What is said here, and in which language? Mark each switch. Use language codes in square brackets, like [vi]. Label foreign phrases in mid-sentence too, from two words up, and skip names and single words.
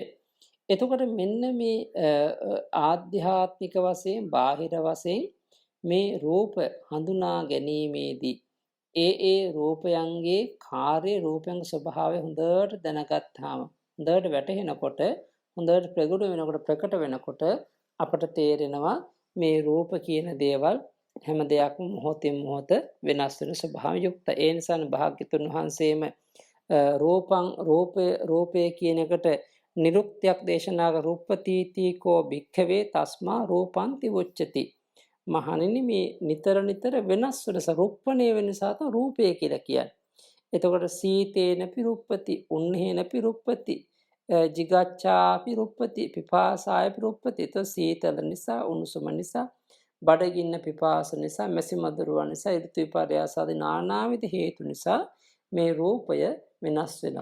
[si] එතකොට මෙන්න මේ ආධ්‍යාත්මික වශයෙන් බාහිර වශයෙන් මේ රූප හඳුනා ගැනීමේදී ඒ රූපයන්ගේ කාර්ය රූපයන්ගේ ස්වභාවය හොඳට දැනගත්තාම හොඳට වැටහෙනකොට හොඳට ප්‍රකට වෙනකොට අපට තේරෙනවා මේ රූප කියන දේවල් හැම දෙයක්ම මොහොතින් මොහොත වෙනස් වෙන ස්වභාවයෙන් යුක්තයි. ඒ නිසා භාග්‍යතුන් වහන්සේම රූපය කියන එකට නිරුක්තියක් දේශනා කර [pi] රූපතීතිකෝ භික්ඛවේ තස්මා රූපන්ති උච්චති. [si] මහණෙනි මේ නිතර වෙනස් වෙන රූපණේ වෙන නිසා තමයි රූපය කියලා කියන්නේ. [pi] එතකොට සීතේනපි රූපති, උන්නේනපි රූපති, jigacchāpi රූපති, පිපාසායපි රූපති. [si] එතකොට සීතල නිසා, උණුසුම නිසා, බඩගින්න පිපාස නිසා, මැසි මදුරුවන් නිසා, ඍතු විපර්යාස ආදී නානාවිධ හේතු නිසා මේ රූපය වෙනස් වෙනවා.